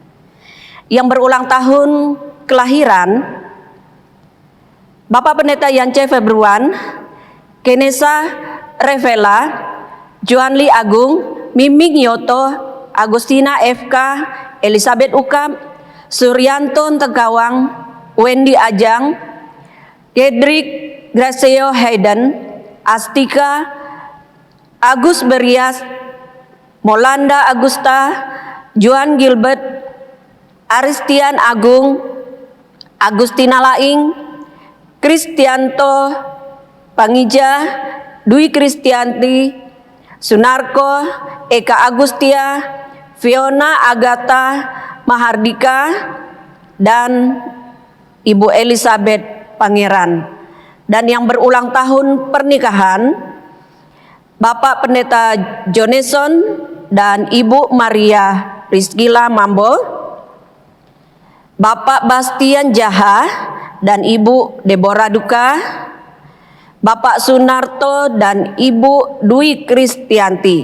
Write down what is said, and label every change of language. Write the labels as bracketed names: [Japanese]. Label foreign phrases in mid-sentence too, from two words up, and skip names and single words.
[Indonesian] Yang berulang tahun kelahiran, Bapak Pendeta Yance Februan, Kenesa Revela, Joanli Agung, Miming Yoto, Agustina FK, Elizabeth Ukam, Suryanto Tegawang, Wendy Ajang, Kedrik Graceo Hayden, Astika, Agus Berias, Molanda Agusta, Joan Gilbert, Aristian Agung, Agustina Laing, Kristianto Pangija, Dwi Kristianti, Sunarko, Eka Agustia, Fiona Agatha Mahardika, dan Ibu Elizabeth Pangeran. Dan yang berulang tahun pernikahan, Bapak Pendeta Joneson dan Ibu Maria Rizkila Mambo, Bapak Bastian Jaha dan Ibu Deborah Duka, Bapak Sunarto dan Ibu Dwi Kristianti.